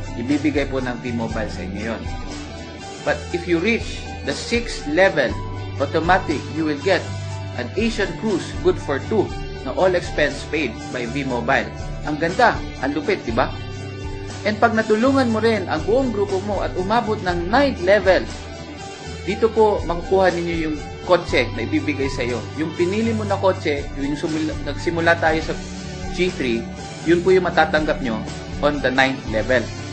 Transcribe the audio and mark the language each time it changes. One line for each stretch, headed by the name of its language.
Filipino: Ibibigay po ng T-Mobile sa inyo yun.
English: But if you reach the 6th level, automatic, you will get an Asian cruise good for 2 na all expense paid by V-Mobile.
Filipino: Ang ganda, ang lupit, di ba? And pag natulungan mo rin ang buong grupo mo at umabot ng 9th level, dito po makukuha ninyo yung kotse na ibibigay sa iyo. Yung pinili mo na kotse, yung nagsimula tayo sa G3, yun po yung matatanggap nyo
English: on the 9th level.